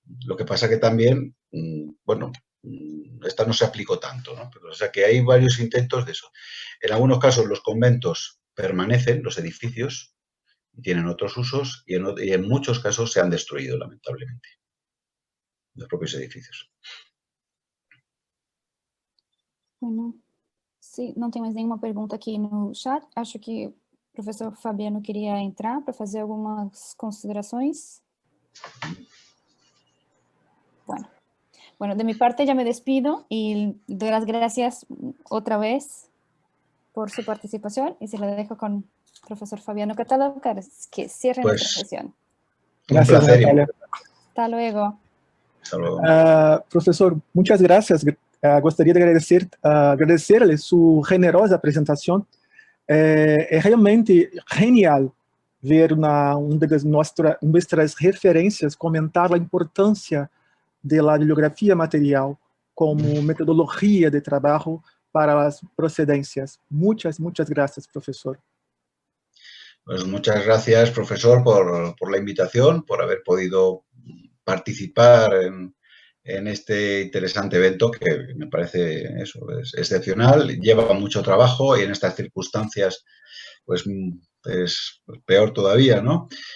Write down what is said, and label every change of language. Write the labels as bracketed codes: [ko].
[es] Lo que pasa que también, bueno, esta no se aplicó tanto, ¿no? Pero, o sea, que hay varios intentos de eso. En algunos casos los conventos permanecen, los edificios, y tienen otros usos, y en muchos casos se han destruido, lamentablemente, los propios edificios. [pt] Bueno, sim, não tem mais nenhuma pergunta aqui no chat. Acho que o professor Fabiano queria entrar para fazer algumas considerações. [es] Bueno, de mi parte ya me despido y doy las gracias otra vez por su participación y se lo dejo con el profesor Fabiano Cataldo que cierre nuestra sesión. Gracias, un placer. Natalia. Hasta luego. Hasta luego. Profesor, muchas gracias. [pt] Gostaria de [es] agradecerle su generosa presentación. [pt] É realmente genial ver uma das nuestras referências comentar a importância da bibliografia material como metodologia de trabalho para as procedências. [es] Muchas gracias, profesor. Pues muchas gracias, profesor, por la invitación, por haber podido participar en este interesante evento que me parece eso, es excepcional, lleva mucho trabajo y en estas circunstancias pues es peor todavía, ¿no?